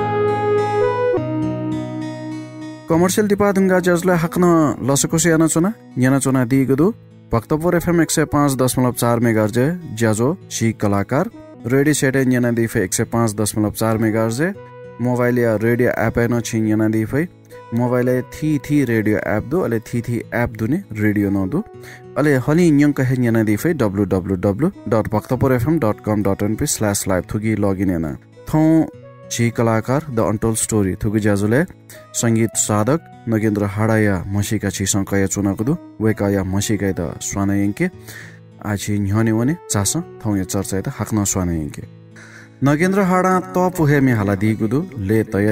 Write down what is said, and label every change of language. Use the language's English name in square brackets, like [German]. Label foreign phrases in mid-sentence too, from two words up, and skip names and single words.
[Newari] कमर्शियल दिपा दुंगा जाजुले हकन लसकोसे याना चुना दिगदो भक्तपुर FM 105.4 मेगाहर्ज ज्याजो छि कलाकार [English] radio set [Newari] याना दिफे 105.4 मेगाहर्ज मोबाइल या [English] radio app [Newari] न छिन याना दिफे मोबाइल थी [English] radio app [Newari] दो अले थी ऐप दुने रेडियो न दो अले हली न्यंक है याना दिफे www.bhaktapurfm.com.np/live थुगी लॉगिन याना थौ छि कलाकार द अनटोल्ड स्टोरी थुगी ज्याजुले संगीत साधक नगेन्द्र हाडाया मसीका छिसा कया चुनागुदु वेकाया मसीका द स्वानयंके आछि न्ह्यने वने चास थौ या चर्चा त हकन स्वानयंके नगेन्द्र हाडा त पुहे मे हाला दिगुदु ले तया